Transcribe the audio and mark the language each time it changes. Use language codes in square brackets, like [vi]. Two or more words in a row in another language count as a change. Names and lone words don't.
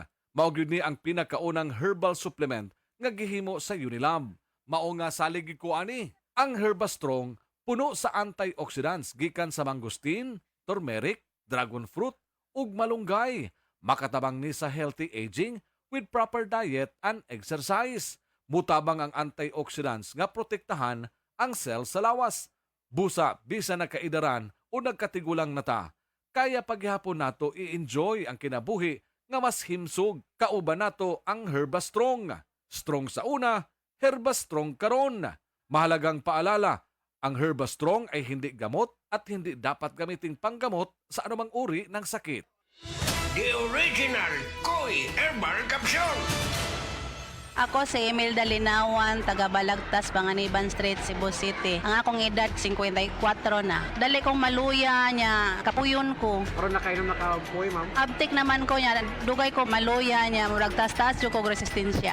[ceb] Mao gyud ni ang pinakaunang herbal supplement nga gihimo sa Unilab. Mao nga salig ko ani. Ang Herbastrong puno sa antioxidants gikan sa mangosteen, turmeric, dragon fruit ug malunggay. Makatabang ni sa [en] healthy aging with proper diet and exercise. [ceb] Mutabang ang antioxidants nga protektahan ang cell sa lawas. Busa, bisa nagkaidaran o nagkatigulang nata. Kaya paghihapon nato i-enjoy ang kinabuhi nga mas himsog. Kauban nato ang Herbastrong. Strong sa una, Herbastrong karon. [tl] Mahalagang paalala, ang Herbastrong ay hindi gamot at hindi dapat gamiting panggamot sa anumang uri ng sakit. [en] The original Koi Herbal Capsule. [ceb] Ako si Imelda Linawan, taga Balagtas, Panganiban Street, Cebu City. Ang akong edad, 54 na. Dali kong maluya niya, kapuyon ko. Karon na kayo nakapoy, ma'am? Abtik naman ko niya, dugay ko maluya niya, murag tas-tas yung kong resistensya.